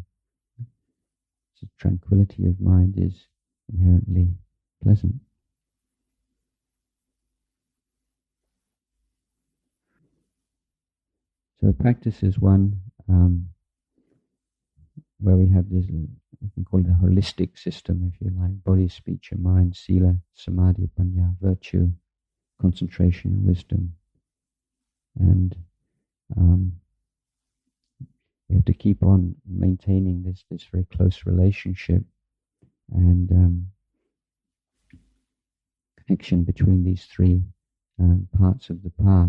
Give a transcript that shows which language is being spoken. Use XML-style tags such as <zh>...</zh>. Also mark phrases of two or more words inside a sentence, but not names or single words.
<en>So tranquility of mind is inherently pleasant. So the practice is one where we have this, we can call it a holistic system, if you like: body, speech and mind,</en> <pi>sila, samadhi, panya,</pi> <en>virtue, concentration and wisdom. And we have to keep on maintaining this very close relationship and connection between these three parts of the path.</en>